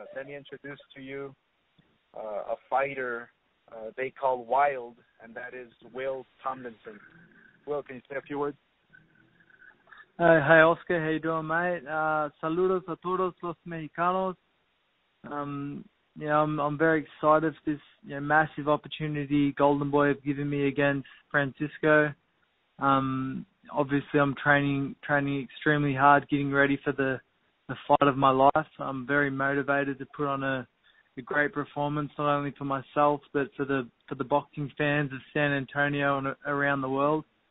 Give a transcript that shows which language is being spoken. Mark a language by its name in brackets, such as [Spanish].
[English] Let me introduce to you a fighter they call Wild, and that is Will Tomlinson. Will, can you say a few words? Hi, Oscar. How you doing, mate? [Spanish] Saludos a todos los mexicanos. [English] I'm very excited for this massive opportunity Golden Boy have given me against Francisco. obviously I'm training extremely hard, getting ready for the fight of my life. I'm very motivated to put on a great performance, not only for myself but for the boxing fans of San Antonio and around the world.